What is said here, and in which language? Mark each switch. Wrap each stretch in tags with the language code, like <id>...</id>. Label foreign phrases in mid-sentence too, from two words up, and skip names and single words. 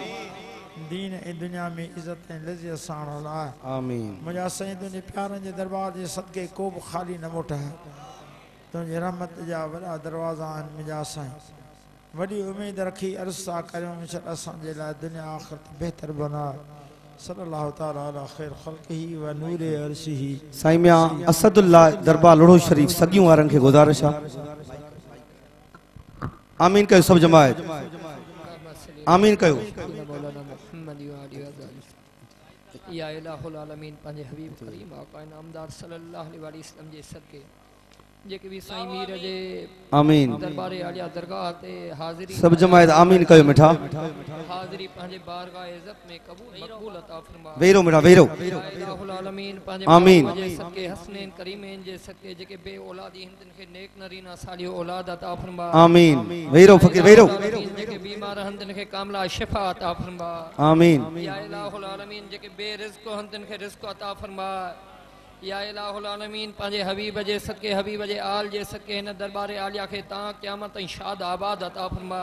<sd>दीन ऐं दुनिया में इज़त ऐं लज़्ज़त सां लाइ आमीन। मुंहिंजा साईं तुंहिंजे प्यारनि जे दरबार जे सदके को बि ख़ाली न मोटा तुंहिंजे रहमत जा वॾा दरवाज़ा आहिनि मुंहिंजा साईं वॾी उमेद रखी अर्ज़ था करियूं इंशाअल्लाह असांजे लाइ दुनिया आख़िरत बहितर बना</sd> <ar>صلى الله تعالى على خير خلقه ونور عرشه.</ar> <sd>साईं मियां असदुल्लाह दरबार लोढ़ो शरीफ सगियूं वारनि खे गुज़ारिश आहे आमीन कयो सब जमात आमीन कयो।</sd> <ar>يا إله العالمين</ar> <sd>पंहिंजे हबीब करीम आका नामदार</sd> <ar>صلى الله عليه وسلم</ar> <sd>जे सदके जेके भी साईं मीर जे आमीन दरबार आलिया दरगाह ते हाज़िरी सब जमात आमीन कयो मिठा हाज़िरी पंहिंजे बारगाह इज़्ज़त में कबूल मक़बूल अता फरमा। वेरो मिठा वेरो</sd> <ar>إله العالمين पंहिंजे</ar> <sd>आमीन जे सदके हसनैन करीमैन जे सदके जेके बे औलादी हिन तिन खे नेक नरीना सालियो औलाद अता फरमा। आमीन वेरो फकीर वेरो जेके बीमार हन तिन खे कामला शिफा अता फरमा। आमीन</sd> <ar>يا إله العالمين</ar> <sd>जेके बे रिज़्क़ हन तिन खे रिज़्क़ अता फरमा।</sd> <ar>يا إله العالمين</ar> <sd>पंहिंजे हबीब जे सदके हबीब जे आल जे सदके हिन दरबार आलिया खे तां क़यामत ताईं शाद आबाद अता फरमा</sd>